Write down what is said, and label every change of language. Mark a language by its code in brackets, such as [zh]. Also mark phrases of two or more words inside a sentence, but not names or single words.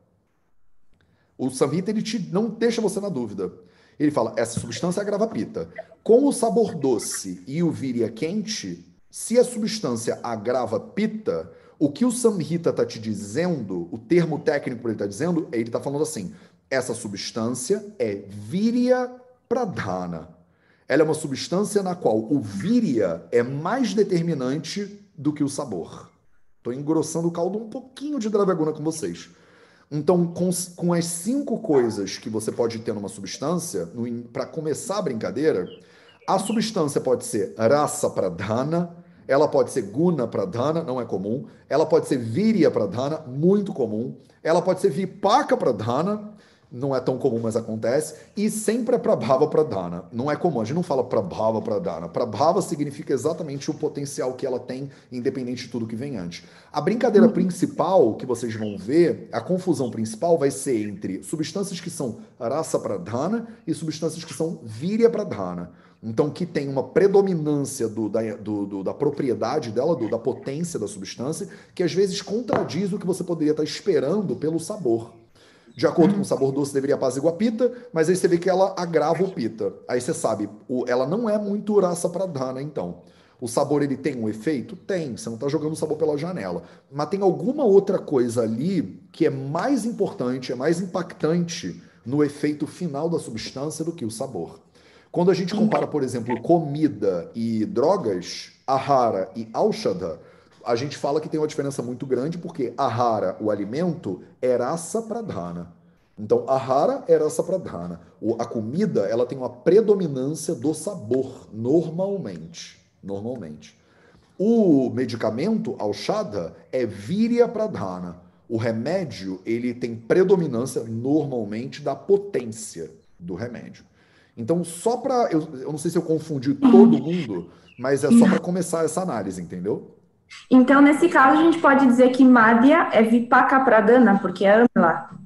[pt] O Samhita, ele não deixa você na dúvida. Ele fala, essa substância agrava pita. Com o sabor doce e o virya quente, se a substância agrava pita, o que o Samhita está te dizendo, o termo técnico que ele está dizendo, ele está falando assim, essa substância é [sa] virya pradhana. [pt] Ela é uma substância na qual o virya é mais determinante do que o sabor. Estou engrossando o caldo um pouquinho de Dravaguna com vocês. Então, com as 5 coisas que você pode ter numa substância, para começar a brincadeira, a substância pode ser [sa] rasa pradhana, [pt] ela pode ser [sa] guna pradhana, [pt] não é comum, ela pode ser [sa] virya pradhana, [pt] muito comum, ela pode ser [sa] vipaka pradhana, [pt] não é tão comum, mas acontece, e sempre é [sa] prabhava pradhana. [pt] Não é comum, a gente não fala [sa] prabhava pradhana. [pt] Prabhava significa exatamente o potencial que ela tem, independente de tudo que vem antes. A brincadeira principal que vocês vão ver, a confusão principal vai ser entre substâncias que são [sa] rasa pradhana [pt] e substâncias que são [sa] virya pradhana. [pt] Então, que tem uma predominância da propriedade dela, da potência da substância, que às vezes contradiz o que você poderia estar esperando pelo sabor. De acordo com o sabor doce, deveria apaziguar a pita, mas aí você vê que ela agrava o pita. Aí você sabe, ela não é muito [sa] rasa pradhana, [pt] então. O sabor, ele tem um efeito? Tem, você não está jogando o sabor pela janela. Mas tem alguma outra coisa ali que é mais importante, é mais impactante no efeito final da substância do que o sabor. Quando a gente compara, por exemplo, comida e drogas, ahara e aushadha, a gente fala que tem uma diferença muito grande, porque ahara, o alimento, é [sa] rasa pradhana. [pt] Então, ahara é [sa] rasa pradhana. [pt] A comida, ela tem uma predominância do sabor, normalmente. Normalmente. O medicamento, aushadha, é [sa] virya pradhana. [pt] O remédio, ele tem predominância, normalmente, da potência do remédio. Então, só para... Eu não sei se eu confundi todo mundo, mas é só para começar essa análise, entendeu? Então, nesse caso, a gente pode dizer que Madhya é [sa] Vipaka Pradhana, [pt] porque é Amla.